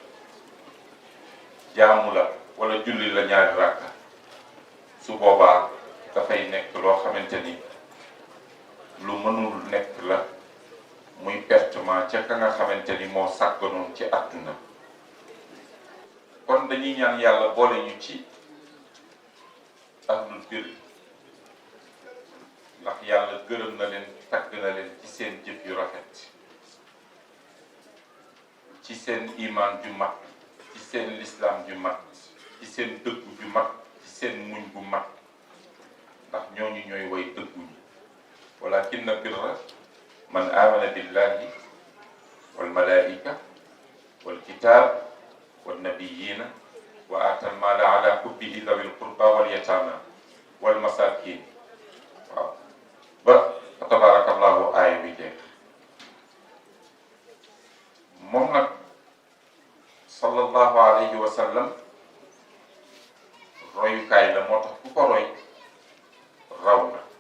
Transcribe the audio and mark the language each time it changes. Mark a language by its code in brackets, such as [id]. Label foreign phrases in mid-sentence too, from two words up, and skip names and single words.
[wo] jaamu la wala julli la ñaari rakka su boobaa dafay nekk loo xamante ni lu mënul nekk la muy pertement ca ka nga xamante ni moo sàgganoon ci àdduna kon dañuy ñaan yàlla boole ñu ci [ar] أهل البر [wo] ndax yàlla gërëm na leen tagg na leen ci seen jëf yu rafet ci seen iman ju mat ci seen lislaam ju mat ci seen dëggu ju mat ci seen muñ gu mat ndax ñooñu ñooy way dëgguñu [ar] ولكن البر من آمن بالله والملائكة والكتاب والنبيين وآتى المال على حبه ذوي القربى واليتامى والمساكين [wo] waaw ba tabarakallahu aaya bi jeex moom nag [ar] صلى الله عليه وسلم [wo] royukaay la, moo tax ku ko roy raw na.